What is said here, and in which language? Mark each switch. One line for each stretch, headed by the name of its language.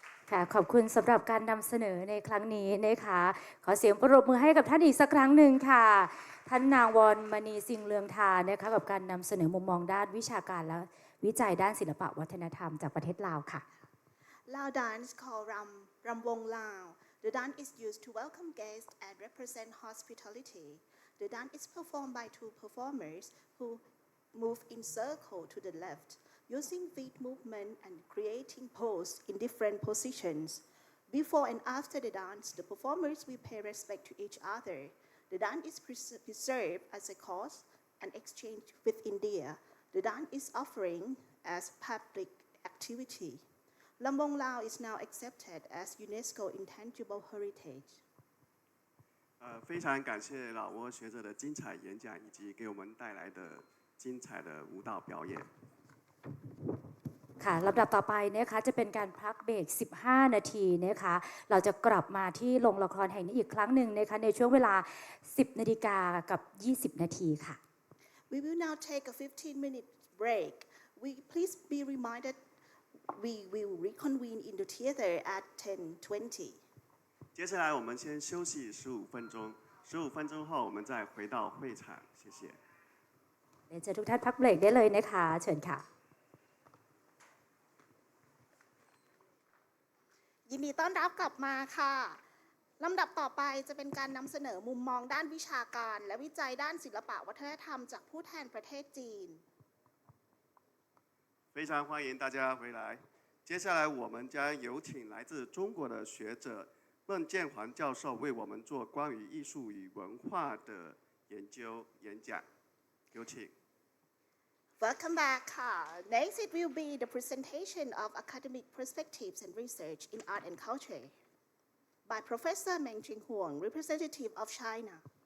Thai: ค่ะขอบคุณสำหรับการนำเสนอในครั้งนี้นะคะขอเสียงปรบมือให้กับท่านอีกสักครั้งหนึ่งค่ะท่านนางวรมณีสิงห์เลืองทานะคะกับการนำเสนอมุมมองด้านวิชาการและวิจัยด้านศิลปวัฒนธรรมจากประเทศลาวค่ะ
English: Lao dance called Ramwong Lao. The dance is used to welcome guests and represent hospitality. The dance is performed by two performers who move in circle to the left, using feet movement and creating pose in different positions. Before and after the dance, the performers will pay respect to each other. The dance is preserved as a cause and exchange with India. The dance is offering as public activity. Lambong Lao is now accepted as UNESCO Intangible Heritage.
Chinese: 非常感谢老挝学者的精彩演讲，以及给我们带来的精彩的舞蹈表演。
Thai: ค่ะลำดับต่อไปนะคะจะเป็นการพักเบรก15 นาทีนะคะเราจะกลับมาที่โรงละครแห่งนี้อีกครั้งหนึ่งนะคะในช่วงเวลา 10 นาฬิกากับ 20 นาทีค่ะ
English: We will now take a 15-minute break. Please be reminded we will reconvene in the theater at 10:20.
Chinese: 接下来我们先休息15分钟，15分钟后我们再回到会场。谢谢。
Thai: เดี๋ยวเชิญทุกท่านพักเบรกได้เลยนะคะเชิญค่ะ ยินดีต้อนรับกลับมาค่ะลำดับต่อไปจะเป็นการนำเสนอมุมมองด้านวิชาการและวิจัยด้านศิลปะวัฒนธรรมจากผู้แทนประเทศจีน
Chinese: 非常欢迎大家回来。接下来我们将有请来自中国的学者孟建环教授为我们做关于艺术与文化的研究演讲。有请。
English: Welcome back. Next, it will be the presentation of academic perspectives and research in art and culture by Professor Meng Jinghuang, representative of China.